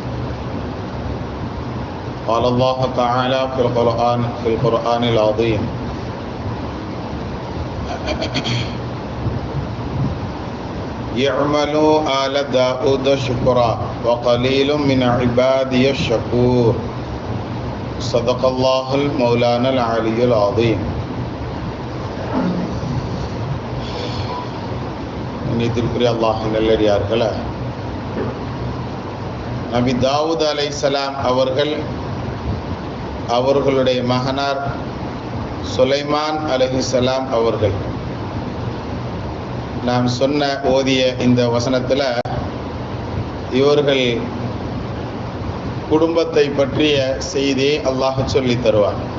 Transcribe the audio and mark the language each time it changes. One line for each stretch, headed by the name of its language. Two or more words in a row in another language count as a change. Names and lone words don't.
Arabic: قال الله تعالى في القرآن العظيم: يعملوا آل داود شكرا وقليل من عبادي الشكور. صدق الله المولانا العلي العظيم.
Tamil: நீதிற்குரிய அல்லாஹ்வின் நல்லடியார்களே, நபி தாவூத் அலைஹிஸ்ஸலாம் அவர்களுடைய மகனார் சுலைமான் அலைஹிஸ்ஸலாம் அவர்கள் நாம் ஓதிய இந்த வசனத்தில் இவர்கள் குடும்பத்தை பற்றிய செய்தியை அல்லாஹ் சொல்லி தருவார்.